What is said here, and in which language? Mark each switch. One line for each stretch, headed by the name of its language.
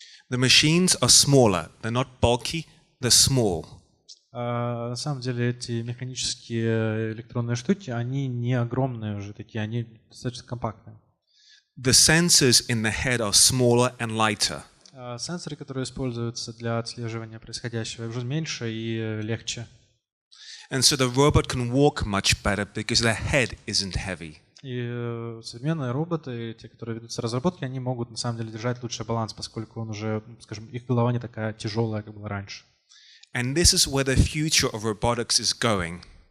English: The machines are smaller. They're not bulky, they're small.
Russian: На самом деле эти механические электронные штуки, они не огромные уже такие, они достаточно компактные.
English: The sensors in the head are smaller and lighter.
Russian: Сенсоры, которые используются для отслеживания происходящего, уже меньше и легче.
English: And so the robot can walk much better because their head isn't heavy.
Russian: И современные роботы, те, которые ведутся разработки, они могут на самом деле держать лучший баланс, поскольку он уже, скажем, их голова не такая тяжелая, как была раньше.
English: And this is where the future of robotics is going.